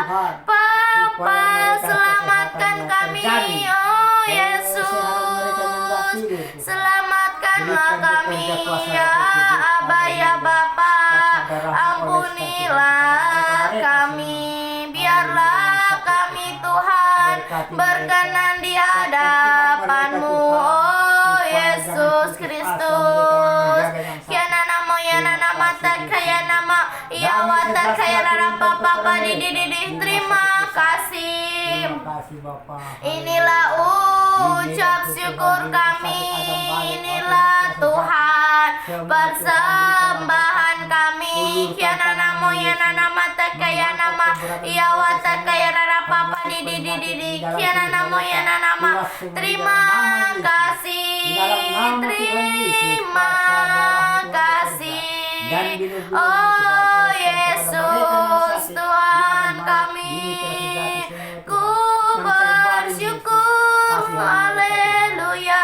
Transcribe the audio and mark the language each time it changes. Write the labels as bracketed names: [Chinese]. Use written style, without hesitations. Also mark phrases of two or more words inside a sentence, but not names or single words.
[Indonesian] Bapa, selamatkan kami, oh Yesus, selamatkanlah kami, ya Aba, ya Bapa, ampunilah kami, biarlah kami Tuhan berkenan di hadapan-Mu, oh Yesus Kristus. Kiana namo yana nama takaya nama ya wata kaya rara papa di. Terima kasih. Inilah ucap syukur kami. Inilah Tuhan persembahan kami. Kiana namo yana nama takaya nama ya wata kaya rara papa di. Kiana namo yana nama. Terima kasih. Terima kasih. Oh Yesus Tuhan kami, ku bersyukur, haleluya.